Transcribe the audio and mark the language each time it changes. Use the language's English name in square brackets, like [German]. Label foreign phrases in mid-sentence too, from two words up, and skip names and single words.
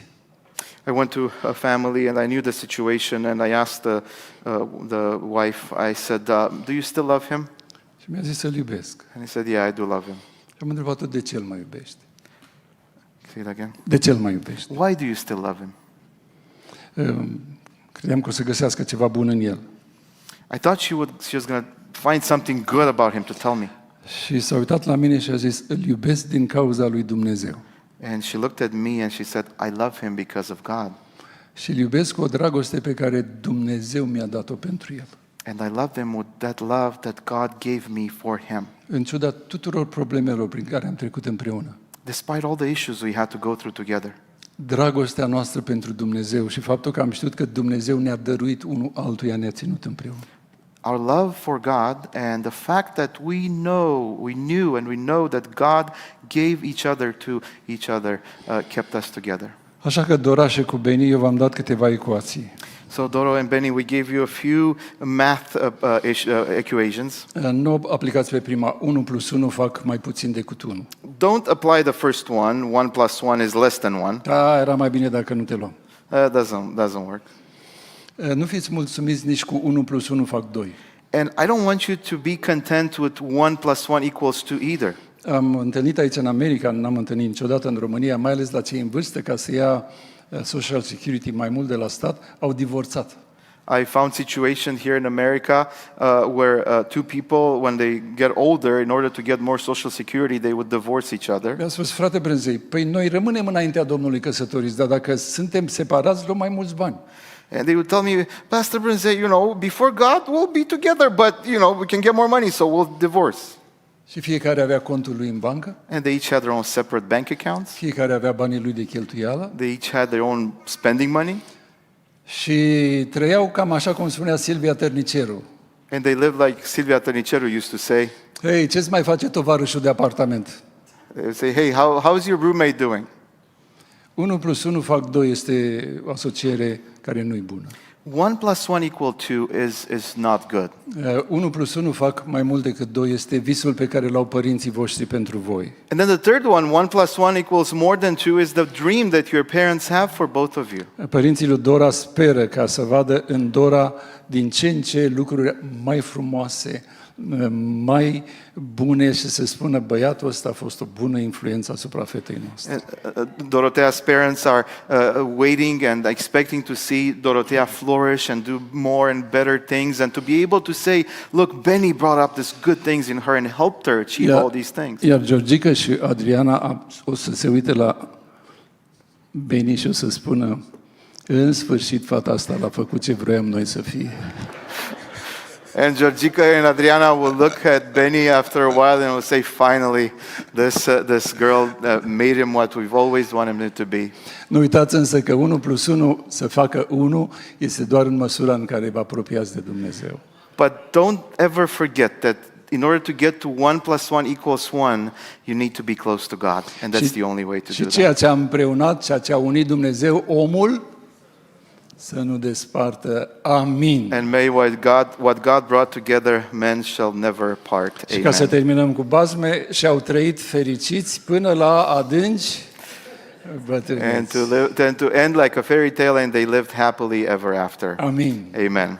[English] I went to a family and I knew the situation and I asked the wife, I said, do you still love him? [Romanian] Și mi-a zis să-l iubesc. [English] And he said, yeah, I do love him. [Romanian] Și am întrebat-o de ce îl mai iubești. [English] Say it again. [Romanian] De ce îl mai iubești? [English] Why do you still love him? [Romanian] Credeam că o să găsească ceva bun în el. [English] I thought she was going to find something good about him to tell me. [Romanian] Și s-a uitat la mine și a zis, îl iubesc din cauza lui Dumnezeu. [English] And she looked at me and she said, I love him because of God. [Romanian] Și îl iubesc cu o dragoste pe care Dumnezeu mi-a dat-o pentru el. [English] And I love him with that love that God gave me for him. [Romanian] În ciuda tuturor problemelor prin care am trecut împreună. [English] Despite all the issues we had to go through together. [Romanian] dragostea noastră pentru Dumnezeu și faptul că am știut că Dumnezeu ne-a dăruit unul altuia, ne-a ținut împreună. [English] Our love for God and the fact that we know that God gave each other to each other kept us together. [Romanian] Așa că, Dora și cu Beni, eu v-am dat câteva ecuații. [English] So Doro and Benny, we gave you a few math equations. [Romanian] Nu aplicați pe prima. 1 plus 1 fac mai puțin decât 1. [English] Don't apply the first one. 1 plus 1 is less than 1. [Romanian] Da, era mai bine dacă nu te luam. [English] Doesn't work. [Romanian] Nu fiți mulțumiți nici cu 1 plus 1 fac 2. [English] And I don't want you to be content with 1 plus 1 equals 2 either. [Romanian] Am întâlnit aici în America, n-am întâlnit niciodată în România, mai ales la cei în vârstă, ca să ia Social Security mai mult de la stat, au divorțat. [English] I found situation here in America where two people, when they get older, in order to get more Social Security, they would divorce each other. [Romanian] Mi-a spus, frate Brânzei, păi noi rămânem înaintea Domnului căsătoriți, dar dacă suntem separați, luăm mai mulți bani. [English] And they would tell me, Pastor Brânzei, before God, we'll be together, but, we can get more money, so we'll divorce. [Romanian] Și fiecare avea contul lui în bancă, [English] And they each had their own separate bank accounts. [Romanian] fiecare avea banii lui de cheltuială [English] They each had their own spending money. [Romanian] și trăiau cam așa cum spunea Silvia Tărniceru. [English] And they lived like Silvia Tărniceru used to say. [Romanian] Hei, ce-ți mai face tovarășul de apartament? [English] They would say, hey, how's your roommate doing? [Romanian] 1 plus 1 fac 2 este o asociere care nu e bună. [English] 1 plus 1 equal 2 is not good. [Romanian] 1 plus 1 fac mai mult decât 2 este visul pe care l-au părinții voștri pentru voi. [English] And then the third one, 1 plus 1 equals more than 2, is the dream that your parents have for both of you. [Romanian] Părinții lui Dora speră ca să vadă în Dora din ce în ce lucruri mai frumoase, mai bune și să spună băiatul ăsta a fost o bună influență asupra fetei noastre. [English] Dorothea's parents are waiting and expecting to see Dorothea flourish and do more and better things and to be able to say, look, Benny brought up these good things in her and helped her achieve all these things. [Romanian] Iar Georgica și Adriana o să se uite la Beni și o să spună, în sfârșit fata asta l-a făcut ce vroiam noi să fie. [English] And Georgica and Adriana will look at Benny after a while and will say, finally, this girl made him what we've always wanted him to be. [Romanian] Nu uitați însă că 1 plus 1 să facă 1 este doar în măsura în care vă apropiați de Dumnezeu. [English] But don't ever forget that in order to get to 1 plus 1 equals 1, you need to be close to God. And that's the only way to do [Romanian] Și [English] that. [Romanian] ceea ce a împreunat, ceea ce a unit Dumnezeu, omul să nu despartă. Amin. [English] And may what God brought together, men shall never part. [Romanian] Și ca să [English] Amen. [Romanian] terminăm cu bazme, și-au trăit fericiți până la adânci bătrâneți. [English] And to end like a fairy tale, and they lived happily ever after. [Romanian] Amin. [English] Amen.